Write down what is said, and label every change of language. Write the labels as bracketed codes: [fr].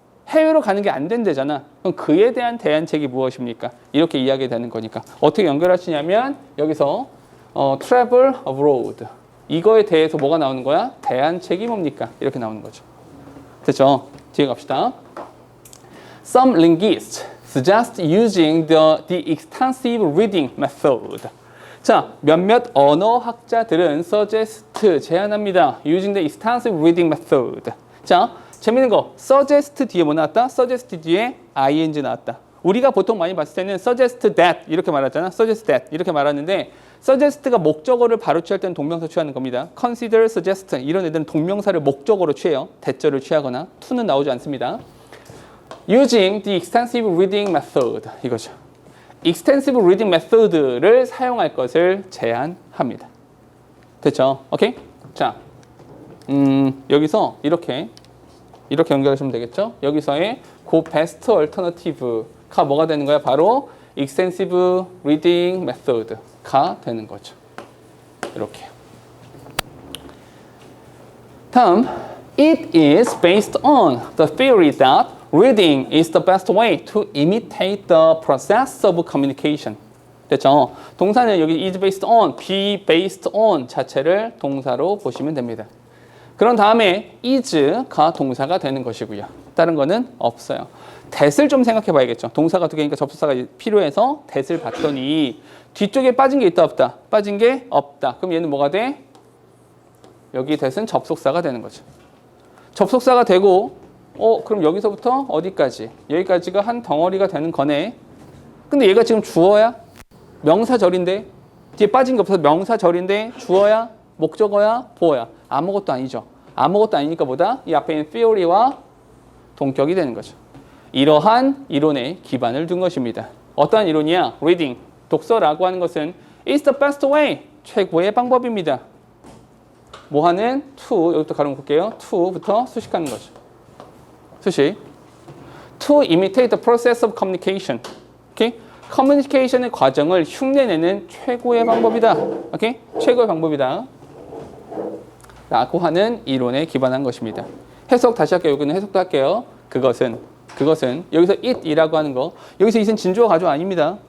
[ko] 해외로 가는 게 안 된대잖아. 그럼 그에 대한 대안책이 무엇입니까? 이렇게 이야기되는 거니까. 어떻게 연결하시냐면 여기서 travel abroad. 이거에 대해서 뭐가 나오는 거야? 대안책이 뭡니까? 이렇게 나오는 거죠. 됐죠? 뒤에 갑시다. [en] Some linguists suggest using the extensive reading method. [ko] 자, 몇몇 언어학자들은 suggest, 제안합니다. [en] Using the extensive reading method. [ko] 자, 재밌는 거, suggest 뒤에 뭐 나왔다? suggest 뒤에 ing 나왔다. 우리가 보통 많이 봤을 때는 suggest that 이렇게 말하잖아. suggest that 이렇게 말하는데 suggest가 목적어를 바로 취할 때는 동명사 취하는 겁니다. consider, suggest 이런 애들은 동명사를 목적어로 취해요. 대절을 취하거나 to는 나오지 않습니다. [en] Using the extensive reading method 이거죠. extensive reading method를 [ko] 사용할 것을 제안합니다. 됐죠? 오케이? 자, 여기서 이렇게 연결하시면 되겠죠? 여기서의 그 best alternative가 뭐가 되는 거야? 바로 extensive reading method가 되는 거죠. 이렇게. [en] 다음, it is based on the theory that reading is the best way to imitate the process of communication. [ko] 됐죠? 동사는 여기 is based on, be based on 자체를 동사로 보시면 됩니다. 그런 다음에 is가 동사가 되는 것이고요. 다른 거는 없어요. that을 좀 생각해 봐야겠죠. 동사가 두 개니까 접속사가 필요해서 that을 봤더니 뒤쪽에 빠진 게 있다 없다? 빠진 게 없다. 그럼 얘는 뭐가 돼? 여기 that은 접속사가 되는 거죠. 접속사가 되고 그럼 여기서부터 어디까지? 여기까지가 한 덩어리가 되는 거네. 근데 얘가 지금 주어야? 명사절인데? 뒤에 빠진 게 없어서 명사절인데 주어야? 목적어야? 보어야? 아무것도 아니죠. 아무것도 아니니까 뭐다? 이 앞에 있는 theory와 동격이 되는 거죠. 이러한 이론에 기반을 둔 것입니다. 어떠한 이론이야? reading, 독서라고 하는 것은 [en] is the best way, [ko] 최고의 방법입니다. 뭐 하는? to, 여기부터 가로 볼게요. to부터 수식하는 거죠. 수식. [en] to imitate the process of communication. [ko] 오케이? 커뮤니케이션의 과정을 흉내내는 최고의 방법이다. 오케이? 최고의 방법이다. 라고 하는 이론에 기반한 것입니다. 해석 다시 할게요. 여기는 해석도 할게요. 그것은 여기서 it이라고 하는 거, 여기서 it은 진주어 가조 아닙니다.